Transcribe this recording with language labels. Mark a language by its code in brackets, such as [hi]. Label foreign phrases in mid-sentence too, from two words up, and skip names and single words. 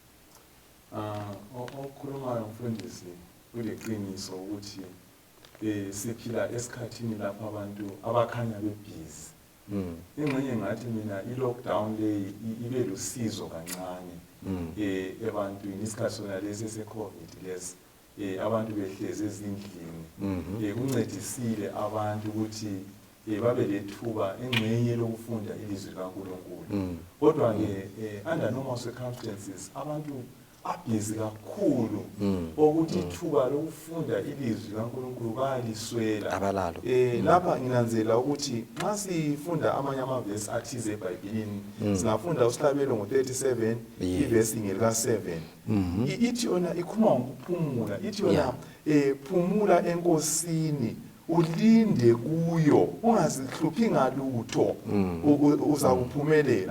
[nd] okhulumayo mfundisi kuleqiniso ukuthi siphila esikhathini lapha abantu abakhanya bebhizi ingxenye ngathi mina i-lockdown le ibe lusizo kancane ebantwini isikhathi sona lesi se-COVID lesi abantu behlezi ezindlini kuncedisile abantu ukuthi babe lethuba engxenye lokufunda ilizwi likaNkulunkulu. Kodwa ke [en] under normal circumstances [nd] abantu abhizi kakhulu ukuthi ithuba lokufunda ilizwi likaNkulunkulu bayaliswela abalalo. Lapha nginanzela ukuthi nxa sifunda amanye amavesi athize eBhayibhelini singafunda uSihlabelo ngo-37 ivesi ngelika-7 ithi yona ikhuluma ngokuphumula, ithi yona phumula enkosini ulinde kuyo ungazihluphi ngalutho uza kuphumelela.